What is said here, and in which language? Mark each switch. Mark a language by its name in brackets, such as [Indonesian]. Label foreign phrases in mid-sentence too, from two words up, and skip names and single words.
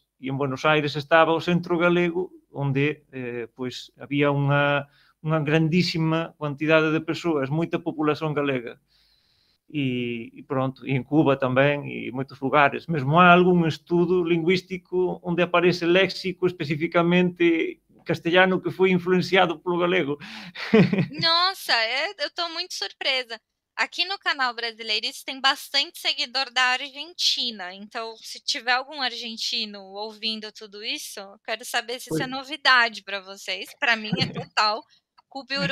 [Galician] E en Buenos Aires estaba o centro galego, onde pois, había unha grandísima quantidade de persoas, moita populación galega. E pronto, e en Cuba tamén, e moitos lugares. Mesmo há algún estudo lingüístico onde aparece léxico especificamente castelhano que foi influenciado polo galego. [Portuguese] Nossa, eu tô muito surpresa. Aqui no canal Brasileirices tem bastante seguidor da Argentina, então se tiver algum argentino ouvindo tudo isso, eu quero saber se isso é novidade para vocês. Para mim é total. Cuba e